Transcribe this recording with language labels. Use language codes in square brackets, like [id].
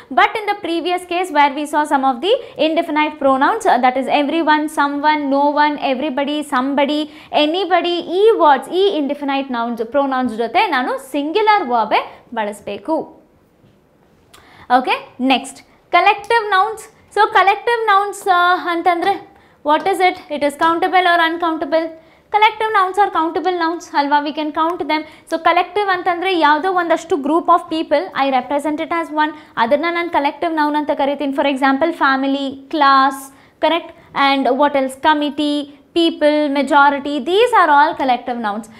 [en] but in the previous case where we saw some of the indefinite pronouns that is everyone, someone, no one, everybody, somebody, anybody, [kn] ಈ words ಈ ಇಂಡೆಫಿನೈಟ್ pronounce ಜೊತೆ ನಾನು singular ವರ್ಬೇ ಬಳಸಬೇಕು. [en] Okay next collective nouns. So collective nouns ಅಂತಂದರೆ what is it? It is countable or uncountable? Collective nouns are countable nouns alva, we can count them. [kn] So collective ಅಂತಂದ್ರೆ ಯಾವುದೋ ಒಂದಷ್ಟು [en] group of people I represent it as one, [kn] ಅದನ್ನು ನಾನು collective noun ಅಂತ ಕರಿತೀನಿ. [en] For example family, class, correct, and what else, committee, people, majority, these are all collective nouns.